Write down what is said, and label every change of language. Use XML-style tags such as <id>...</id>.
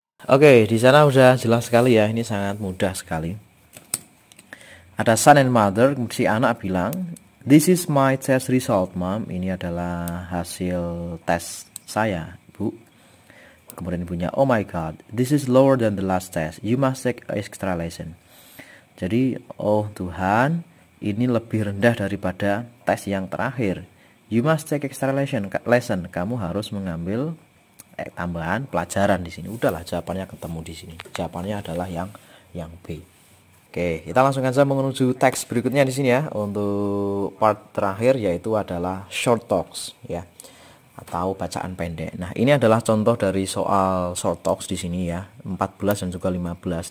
<id>Oke, di sana udah jelas sekali ya, ini sangat mudah sekali. Ada son and mother, si anak bilang,</id> <en>"This is my test result, mom."</en> <id>Ini adalah hasil tes saya, Bu. Kemudian ibunya,</id> <en>"Oh my god, this is lower than the last test. You must take extra lesson."</en> <id>Jadi, oh Tuhan, ini lebih rendah daripada tes yang terakhir.</id> <en>You must take extra lesson.</en> <id>Kamu harus mengambil tambahan pelajaran di sini. Udahlah, jawabannya ketemu di sini. Jawabannya adalah yang B. Oke, kita langsung saja menuju teks berikutnya di sini ya. Untuk part terakhir yaitu adalah short talks ya, atau bacaan pendek. Nah, ini adalah contoh dari soal short talks di sini ya, 14 dan juga 15.</id>